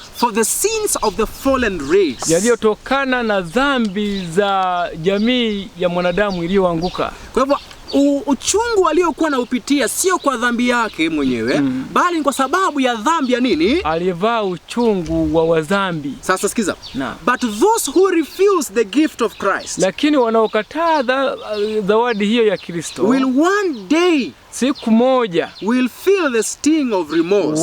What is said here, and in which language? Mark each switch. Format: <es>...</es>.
<en>for the sins of the fallen race,</en> <sw>yaliyotokana na dhambi za jamii ya mwanadamu iliyoanguka. Kwa hivyo uchungu aliokuwa na upitia sio kwa dhambi yake mwenyewe, bali ni kwa sababu ya dhambi ya nini? Alivaa uchungu wa wadhambi. Sasa sikiza.</sw> <en>But those who refuse the gift of Christ,</en> <sw>lakini wanaokataa zawadi hiyo ya Kristo,</sw> <en>will one day,</en> <sw>siku moja,</sw> <en>will feel the sting of remorse.</en>